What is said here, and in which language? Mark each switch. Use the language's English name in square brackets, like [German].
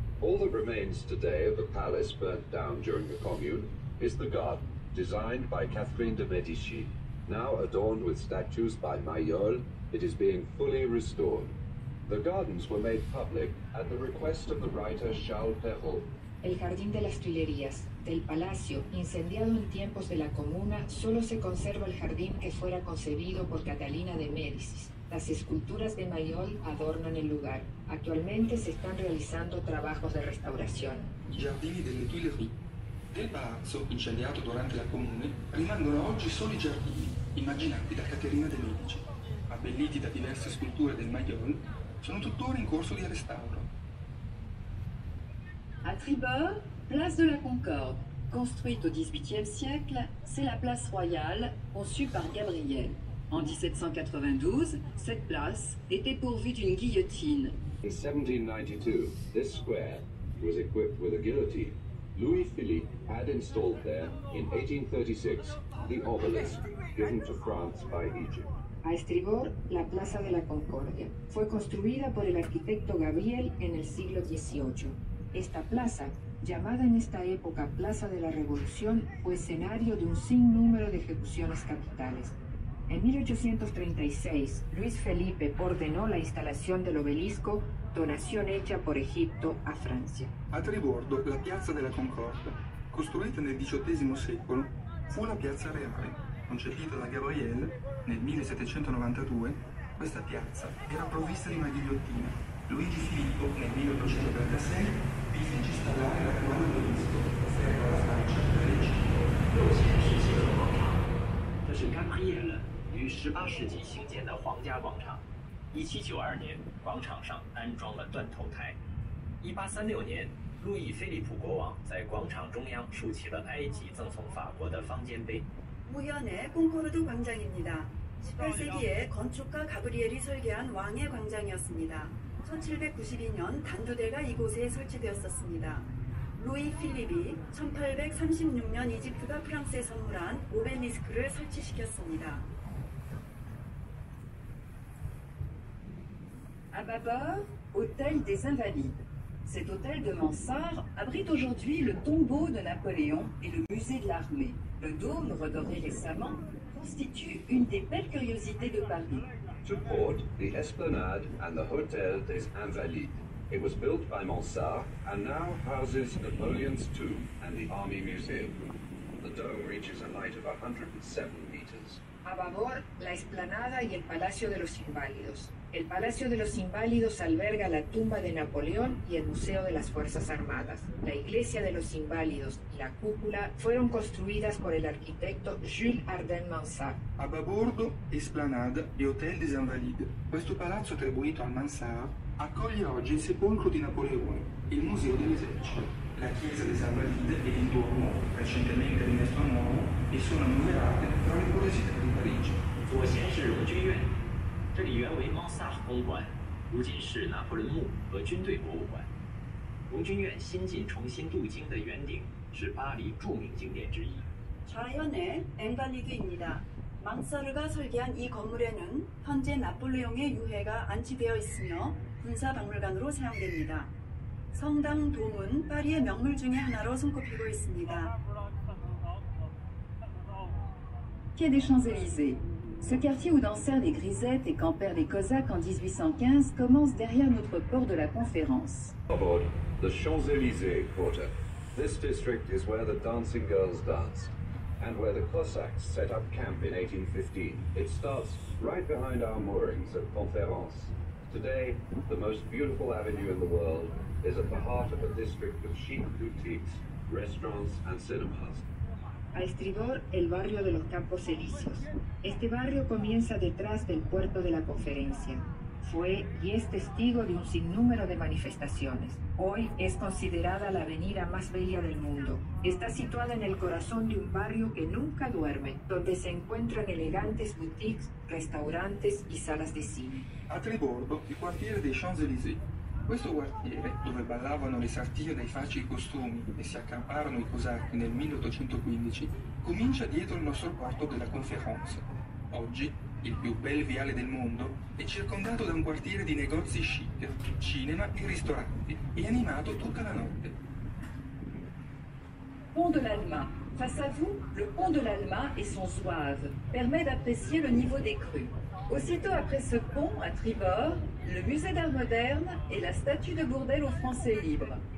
[English] All that remains today of the palace burnt down during the Commune is the garden, designed by Catherine de Medici. Now adorned with statues by Mayol, it is being fully restored. The gardens were made public at the request of the writer Charles Perrault. [Spanish] El jardín de las Tuilerías, del palacio, incendiado en tiempos de la Comuna, solo se conserva el jardín que fuera concebido por Catalina de Médicis. Las esculturas de Mayol adornan el lugar. Actualmente se están realizando trabajos de restauración. [Italian] I giardini delle Tuileries. Del palazzo, incendiato durante la Comune, rimangono oggi solo i giardini, immaginati da Caterina de' Medici. Abbelliti da diverse sculture del Mayol, sono tuttora in corso di restauro. [French] À tribord, place de la Concorde. Construite au XVIIIe siècle, c'est la place royale conçue par Gabriel. En 1792, cette place était pourvue d'une guillotine. [English] In 1792, this square was equipped with a guillotine. Louis-Philippe had installed there, in 1836, the obelisk given to France by Egypt. [Spanish] A estribor, la Plaza de la Concordia. Fue construida por el arquitecto Gabriel en el siglo XVIII. Esta plaza, llamada en esta época Plaza de la Revolución, fue escenario de un sinnúmero de ejecuciones capitales. En 1836, Luis Felipe ordenó la instalación del obelisco, donación hecha por Egipto a Francia. [Italian] A tribordo, la piazza della Concordia, costruita nel XVIII secolo, fu la piazza reale. Concepita da Gabriel nel 1792, questa piazza era provvista di una ghigliottina. Luigi Filippo nel 1836 vi fece installare l'attuale obelisco, offerto alla Francia per l'Egitto. [Chinese] 右前是协和广场，这是干巴耶勒于18世纪兴建的皇家广场。 1792年，广场上安装了断头台。 1836年，路易菲利普国王在广场中央竖起了埃及赠送法国的方尖碑。 [Korean] 우연의 콩코르드 광장입니다. 18세기에 건축가 가브리엘이 설계한 왕의 광장이었습니다. 1792년 단두대가 이곳에 설치되었었습니다. 루이 필립이 1836년 이집트가 프랑스에 선물한 오벨리스크를 설치시켰습니다. [French] À bâbord, hôtel des Invalides. Cet hôtel de Mansart abrite aujourd'hui le tombeau de Napoléon et le musée de l'armée. Le dôme, redoré récemment, constitue une des belles curiosités de Paris. [English] To port, the Esplanade and the Hôtel des Invalides. It was built by Mansart and now houses Napoleon's tomb and the Army Museum. The dome reaches a height of 107 meters. [Spanish] A babor, la explanada y el Palacio de los Inválidos. El Palacio de los Inválidos alberga la tumba de Napoleón y el Museo de las Fuerzas Armadas. La Iglesia de los Inválidos y la cúpula fueron construidas por el arquitecto Jules Arden Mansart. [Italian] A babordo, Esplanade e Hôtel des Invalides. Questo palazzo attribuito al Mansart accoglie oggi il sepolcro di Napoleone, il Museo dell'Esercito. La chiesa des Invalides e l'intorno, recentemente rimesso a nuovo, e sono annoverate tra le curiosità di Parigi. [Chinese] 左前是荣军院，这里原为猫萨公馆，如今是拿破仑墓和军队博物馆。荣军院新近重新镀金的圆顶是巴黎著名景点之一。 [Korean] 좌현의 앵발리드입니다. 망사르가 설계한 이 건물에는 현재 나폴레옹의 유해가 안치되어 있으며 군사박물관으로 사용됩니다. 성당 돔은 파리의 명물 중에 하나로 손꼽히고 있습니다. [French] Quai des Champs-Élysées. Ce quartier où dansèrent les grisettes et campèrent les Cosaques en 1815 commence derrière notre port de la Conférence. [English] Aboard, the Champs-Élysées quarter. This district is where the dancing girls danced, and where the Cossacks set up camp in 1815. It starts right behind our moorings at Conférence. Today, the most beautiful avenue in the world is at the heart of a district of chic boutiques, restaurants and cinemas. [Spanish] A estribor, el barrio de los Campos Elíseos. Este barrio comienza detrás del puerto de la Conferencia. Fue y es testigo de un sinnúmero de manifestaciones. Hoy es considerada la avenida más bella del mundo. Está situada en el corazón de un barrio que nunca duerme, donde se encuentran elegantes boutiques, restaurantes y salas de cine. [Italian] A tribordo, il quartiere dei Champs-Élysées. Questo quartiere, dove ballavano le sartine dai facili costumi e si accamparono i cosacchi nel 1815, comincia dietro il nostro quarto della Conférence. Oggi, il più bel viale del mondo, è circondato da un quartiere di negozi chic, cinema e ristoranti, e animato tutta la notte. [French] Pont de l'Alma. Face à vous, le pont de l'Alma et son zouave permet d'apprécier le niveau des crues. Aussitôt après ce pont, à tribord, le musée d'art moderne et la statue de Bourdelle aux Français libres.